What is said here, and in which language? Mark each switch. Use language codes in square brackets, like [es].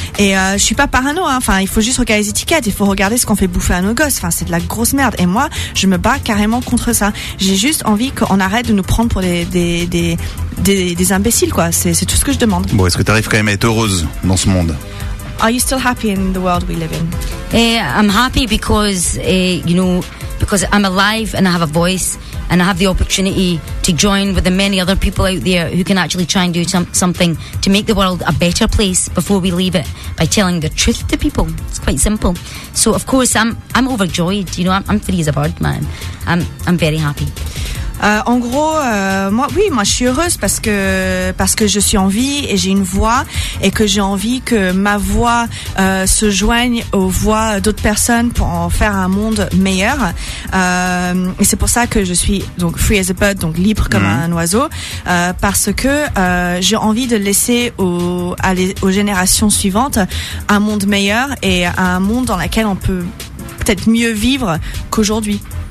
[fr] Et je suis pas parano, hein. Enfin, il faut juste regarder les étiquettes, il faut regarder ce qu'on fait bouffer à nos gosses. Enfin, c'est de la grosse merde. Et moi, je me bats carrément contre ça. J'ai juste envie qu'on arrête de nous prendre pour des imbéciles, quoi. C'est tout ce que je demande. Bon, est-ce que tu arrives quand même à être heureuse dans ce monde? [en] Are you still happy in the world we live in? I'm happy because you know, because I'm alive and I have a voice and I have the opportunity to join with the many other people out there who can actually try and do something to make the world a better place before we leave it by telling the truth to people. It's quite simple. So of course I'm overjoyed. You know, I'm free as a bird, man. I'm very happy. [fr] En gros, moi je suis heureuse parce que je suis en vie et j'ai une voix, et que j'ai envie que ma voix se joigne aux voix d'autres personnes pour en faire un monde meilleur. Et c'est pour ça que je suis donc [en] free as a bird, [fr] donc libre comme un oiseau, parce que j'ai envie de laisser aux générations suivantes un monde meilleur et un monde dans lequel on peut peut-être mieux vivre qu'aujourd'hui.